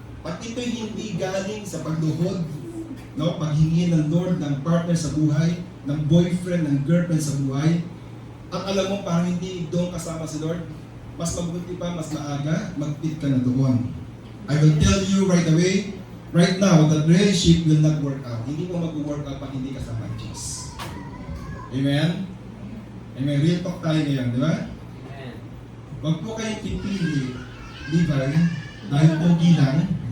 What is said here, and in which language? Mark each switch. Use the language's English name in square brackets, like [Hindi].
[Filipino] Pag ito'y hindi galing sa pagluhod, no, paghingi ng Lord ng partner sa buhay, ng boyfriend, ng girlfriend sa buhay, at alam mo parang hindi doon kasama si Lord, mas mabuti pa, mas maaga, mag-quit ka na doon. [English] I will tell you right away, right now, that relationship will not work out. [Filipino] Hindi mo mag-work out pag hindi kasama ang Diyos. Amen? Amen. [English] Real talk [Filipino] tayo ngayon, di ba? Huwag po kayong pipili, Levi, dahil pogi lang.